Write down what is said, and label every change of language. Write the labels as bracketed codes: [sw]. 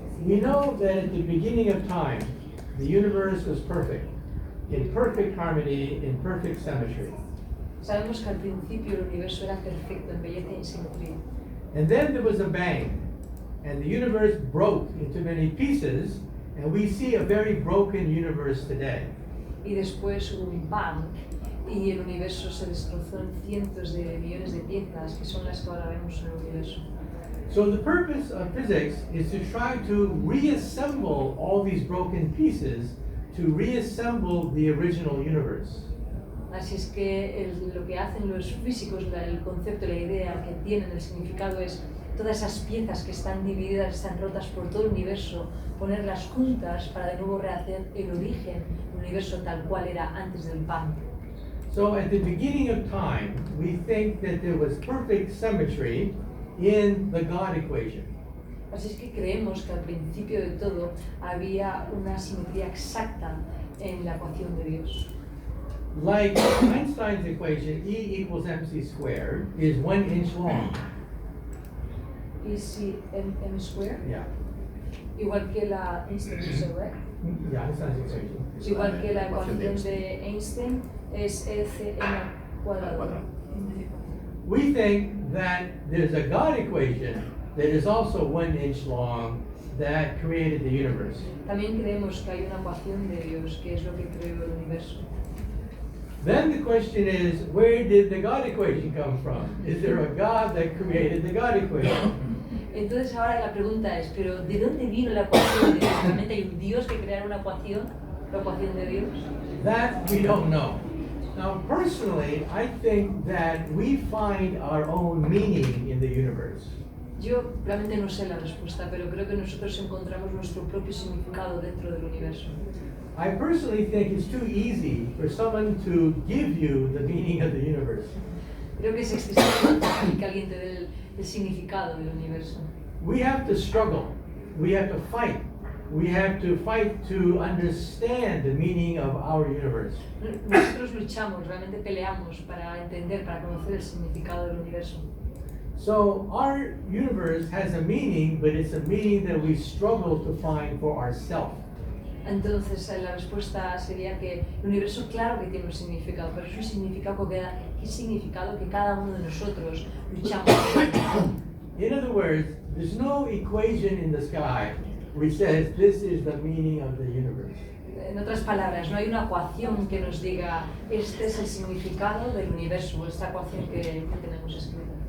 [en] We know that at the beginning of time, the universe was perfect, in perfect harmony, in perfect symmetry. [es] Sabemos que al principio el universo era perfecto en belleza y simetría. [en] And then there was a bang, and the universe broke into many pieces, and we see a very broken universe today. [es] Y después hubo un bang y el universo se destrozó en cientos de millones de piezas que son las que ahora vemos en el universo. [en] So the purpose of physics is to try to reassemble all these broken pieces to reassemble the original universe. [es] Así es que lo que hacen los físicos, el concepto, la idea que tienen, el significado es todas esas piezas que están divididas, están rotas por todo el universo, ponerlas juntas para de nuevo rehacer el origen del universo tal cual era antes del Bang. [en] So at the beginning of time, we think that there was perfect symmetry in the God equation. [es] Así es que creemos que al principio de todo había una simetría exacta en la ecuación de Dios. [en] Like Einstein's equation, E equals mc squared is 1 inch long. [es] Y si [en] m square, Yeah. [es] igual que la Einstein, right? [en] Yeah, Einstein's equation. [es] Igual que la ecuación de Einstein es ECM cuadrado. [en] We think that there's a God equation that is also 1 inch long that created the universe. [es] También creemos que hay una ecuación de Dios, que es lo que creó el universo. [en] Then the question is, where did the God equation come from? Is there a God that created the God equation? [es] Entonces ahora la pregunta es, ¿pero de dónde vino la ecuación de Dios? ¿Realmente hay un Dios que creara una ecuación, la ecuación de Dios? [en] That we don't know. Now, personally, I think that we find our own meaning in the universe. [es] Yo realmente no sé la respuesta, pero creo que nosotros encontramos nuestro propio significado dentro del universo. [en] I personally think it's too easy for someone to give you the meaning of the universe. [es] Creo que es excesivo que alguien te dé el significado del universo. [en] We have to struggle. We have to fight. We have to fight to understand the meaning of our universe. [es] Nosotros luchamos, realmente peleamos para entender, para conocer el significado del universo. [en] So our universe has a meaning, but it's a meaning that we struggle to find for ourselves. [es] Entonces la respuesta sería que el universo claro que tiene un significado, pero es un significado que cada uno de nosotros luchamos. [en] In other words, there's no equation in the sky which says this is the meaning of the universe. [es] En otras palabras, no hay una ecuación que nos diga este es el significado del universo, esta ecuación que tenemos escrita.